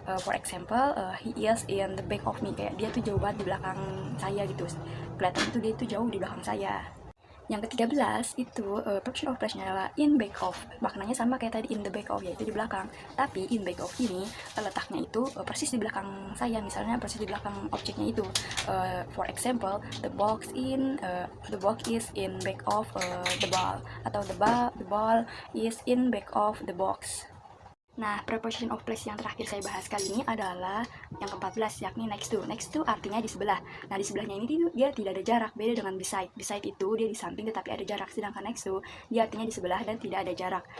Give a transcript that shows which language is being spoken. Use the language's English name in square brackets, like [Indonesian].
[English] For example, he is in the back of me. [Indonesian] Kayak dia tuh jauh banget di belakang saya gitu. Kelihatan itu dia itu jauh di belakang saya. Yang ke-13 itu preposition of place-nya adalah in back of. Maknanya sama kayak tadi in the back of, yaitu di belakang. Tapi in back of ini letaknya itu persis di belakang saya, misalnya persis di belakang objeknya itu. [English] For example, the box is in back of the ball, atau the ball is in back of the box. [Indonesian] Nah, preposition of place yang terakhir saya bahas kali ini adalah yang ke-14, yakni next to. Next to artinya di sebelah. Nah, di sebelahnya ini dia tidak ada jarak, beda dengan beside. Beside itu dia di samping tetapi ada jarak, sedangkan next to dia artinya di sebelah dan tidak ada jarak.